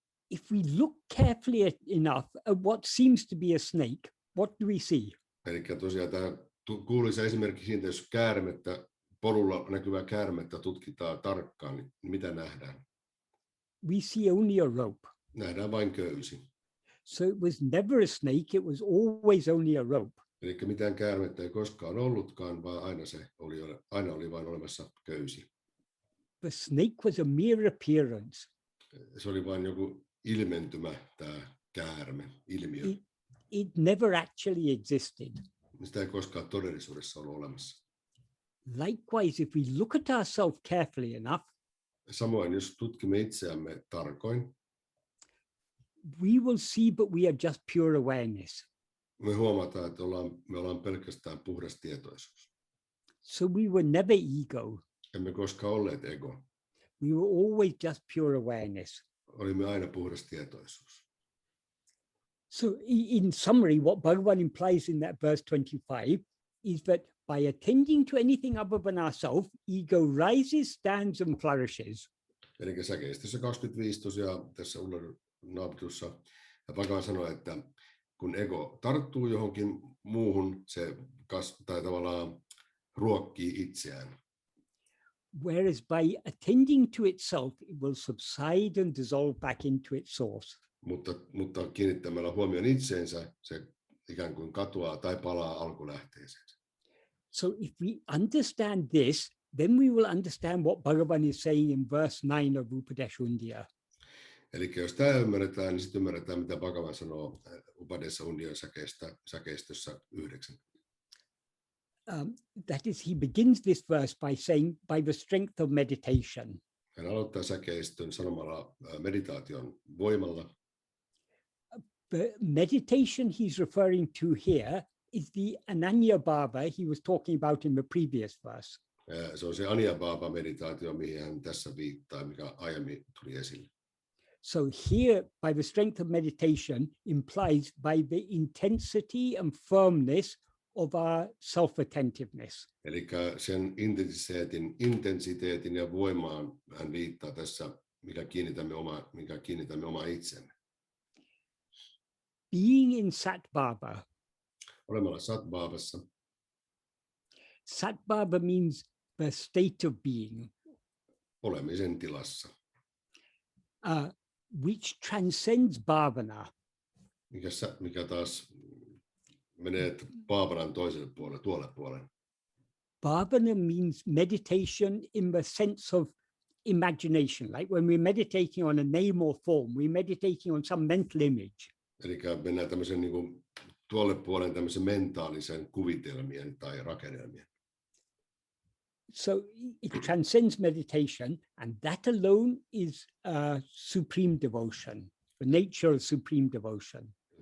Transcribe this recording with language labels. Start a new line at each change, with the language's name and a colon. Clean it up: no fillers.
English: If we look carefully enough at what seems to be a snake, what do we see?
Finnish: Eli tosiaan tämä kuuluisa esimerkki siitä, jos polulla näkyvää käärmettä tutkitaan tarkkaan, niin mitä nähdään?
English: We see only a rope.
Finnish: Nähdään vain köysi.
English: So it was never a snake, it was always only a rope.
Finnish: Eli mitään käärmettä ei koskaan ollutkaan, vaan aina oli vain olemassa köysi.
English: The snake was a mere appearance.
Finnish: Se oli vain joku ilmentymä, tämä käärme, ilmiö.
English: It never actually existed.
Finnish: Sitä ei koskaan todellisuudessa ollut olemassa.
English: Likewise, if we look at ourselves carefully enough,
Finnish: Samoin, jos tutkimme itseämme tarkoin,
English: we will see that we are just pure awareness.
Finnish: me huomataan, että me ollaan pelkästään puhdas tietoisuus.
English: So we were never ego.
Finnish: Emme koskaan olleet ego.
English: We were always just pure awareness.
Finnish: Olimme aina puhdas tietoisuus.
English: So in summary, what Bhagavan implies in that verse 25 is that by attending to anything other than ourselves, ego rises, stands and flourishes.
Finnish: Eli säkeistössä 25 tosiaan tässä Ulla-Naapitussa Bhagavan sanoo, että kun ego tarttuu johonkin muuhun, se tai tavallaan ruokkii itseään.
English: Whereas by attending to itself, it will subside and dissolve back into its source.
Finnish: Mutta kiinnittämällä huomioon itseensä, se ikään kuin katoaa tai palaa alkulähteeseensä.
English: So if we understand this, then we will understand what Bhagavan is saying in verse 9 of Upadeshundya.
Finnish: Eli jos tämä ymmärretään, niin sitten ymmärretään, mitä Bhagavan sanoo Upadesha Undyan säkeistössä 9.
English: That is, he begins this verse by saying, by the strength of meditation.
Finnish: Hän aloittaa säkeistön sanomalla meditaation voimalla.
English: The meditation he's referring to here is the Ananya Bhava he was talking about in the previous verse.
Finnish: Se on se Anya Bhava meditaatio, mihin hän tässä viittaa, mikä aiemmin tuli esille.
English: So here, by the strength of meditation, implies by the intensity and firmness of our self-attentiveness.
Finnish: Eli sen intensiteetin ja voimaan hän viittaa tässä, mikä kiinnitämme oma itsemme.
English: Being in Satbhava.
Finnish: Olemalla Satbhavassa.
English: Satbhava means the state of being.
Finnish: Olemisen tilassa.
English: Which transcends bhavana.
Finnish: Mikä taas menee bhavanan toiselle puolelle, tuolle puolelle.
English: Bhavana means meditation in the sense of imagination. Like when we're meditating on a name or form, we're meditating on some mental image.
Finnish: Eli mennään tämmöisen niin kuin tuolle puolelle tämmöisen mentaalisen kuvitelmien tai rakennelmien.
English: So it transcends meditation, and that alone is supreme devotion, the nature of supreme devotion.